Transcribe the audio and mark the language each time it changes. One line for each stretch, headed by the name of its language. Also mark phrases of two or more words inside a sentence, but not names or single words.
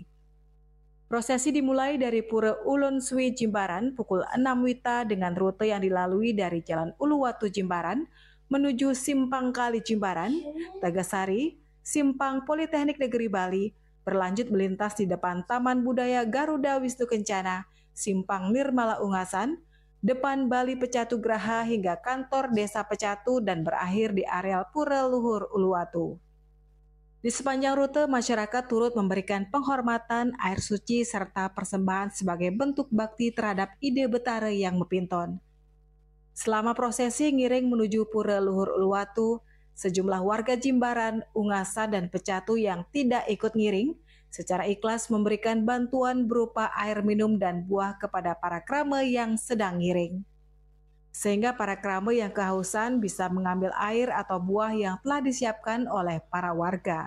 Indonesian: Prosesi dimulai dari Pura Ulun Swi Jimbaran pukul 6 WITA dengan rute yang dilalui dari Jalan Uluwatu Jimbaran menuju Simpang Kali Jimbaran, Tagasari, Simpang Politeknik Negeri Bali, berlanjut melintas di depan Taman Budaya Garuda Wisnu Kencana, Simpang Nirmala Ungasan, depan Bali Pecatu Graha hingga kantor Desa Pecatu dan berakhir di areal Pura Luhur Uluwatu. Di sepanjang rute, masyarakat turut memberikan penghormatan, air suci, serta persembahan sebagai bentuk bakti terhadap ide Betara yang Mepinton. Selama prosesi ngiring menuju Pura Luhur Uluwatu, sejumlah warga Jimbaran, Ungasa, dan Pecatu yang tidak ikut ngiring secara ikhlas memberikan bantuan berupa air minum dan buah kepada para krame yang sedang ngiring. Sehingga para krame yang kehausan bisa mengambil air atau buah yang telah disiapkan oleh para warga.